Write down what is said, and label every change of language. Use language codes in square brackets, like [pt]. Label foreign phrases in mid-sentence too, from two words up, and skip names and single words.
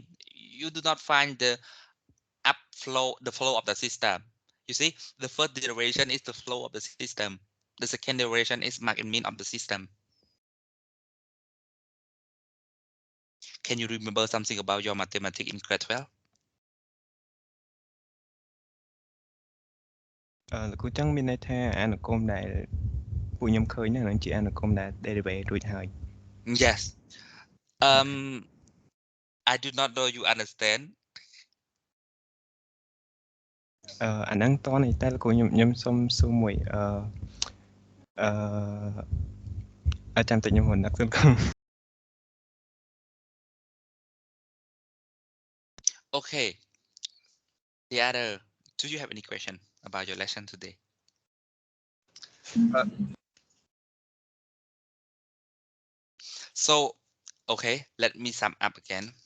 [en] You do not find the the flow of the system. You see, the first derivation is the flow of the system. The second derivation is max and mean of the system. Can you remember something about your mathematics in grade 12? [km] លោកគ្រូចឹងមានន័យថាអនុគមដែលពួកខ្ញុំឃើញហ្នឹងនឹងជាអនុគមដែល derivative រួចហើយ [en] Yes. I do not know you understand. [km] អាហ្នឹងតនេះតែលោកគ្រូខ្ញុំសុំសួរមួយចាំតិចខ្ញុំមិននឹកសួរ [en] Okay. The other, do you have any question about your lesson today? So, okay, let me sum up again.